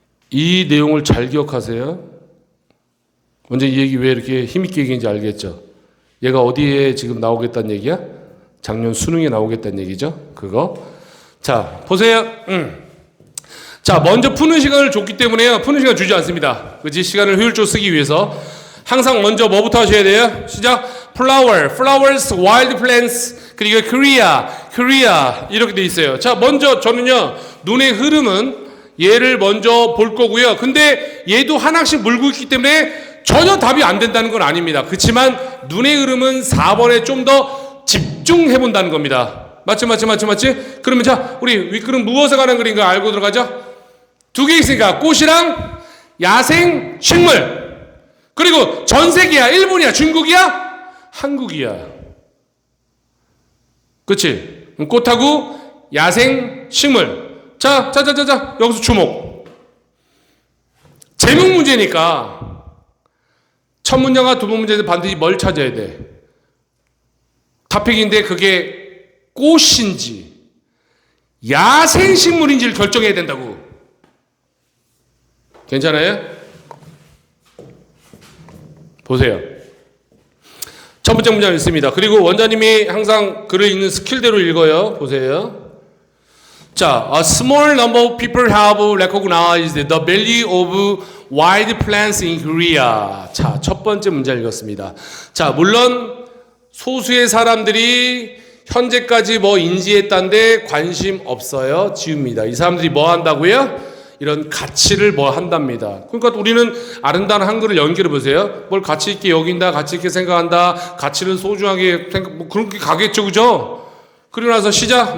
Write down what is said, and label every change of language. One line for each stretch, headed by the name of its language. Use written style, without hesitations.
Korean: 이 내용을 잘 기억하세요. 먼저 이 얘기 왜 이렇게 힘있게 얘기인지 알겠죠? 얘가 어디에 지금 나오겠다는 얘기야? 작년 수능에 나오겠다는 얘기죠? 그거. 자, 보세요. 자, 먼저 푸는 시간을 줬기 때문에요. 푸는 시간 주지 않습니다. 그치? 시간을 효율적으로 쓰기 위해서. 항상 먼저 뭐부터 하셔야 돼요? 시작.
English: flowers, wild plants, 그리고 Korea.
Korean: 이렇게 돼 있어요. 자, 먼저 저는요, 눈의 흐름은 얘를 먼저 볼 거고요. 근데 얘도 하나씩 물고 있기 때문에 전혀 답이 안 된다는 건 아닙니다. 그렇지만 눈의 흐름은 4번에 좀 더 집중해 본다는 겁니다. 맞지? 그러면 자, 우리 윗글은 무엇에 관한 글인가 알고 들어가죠? 두 개 있으니까 꽃이랑 야생 식물. 그리고 전 세계야, 일본이야, 중국이야, 한국이야. 그치? 꽃하고 야생 식물. 자, 여기서 주목. 제목 문제니까 첫 문장과 두 번 문제에서 반드시 뭘 찾아야 돼? 탑픽인데 그게 꽃인지 야생 식물인지를 결정해야 된다고. 괜찮아요? 보세요. 첫 번째 문장 있습니다. 그리고 원장님이 항상 글을 읽는 스킬대로 읽어요. 보세요.
English: 자, a small number of people have recognized the value of wild plants in Korea.
Korean: 자, 첫 번째 문장 읽었습니다. 자, 물론 소수의 사람들이 현재까지 뭐 인지했다는데 관심 없어요. 지웁니다. 이 사람들이 뭐 한다고요? 이런 가치를 뭐 한답니다. 그러니까 우리는 아름다운 한글을 연결해 보세요. 뭘 가치 있게 여긴다, 가치 있게 생각한다, 가치를 소중하게 뭐 그렇게 가겠죠, 그죠? 그리고 나서 시작.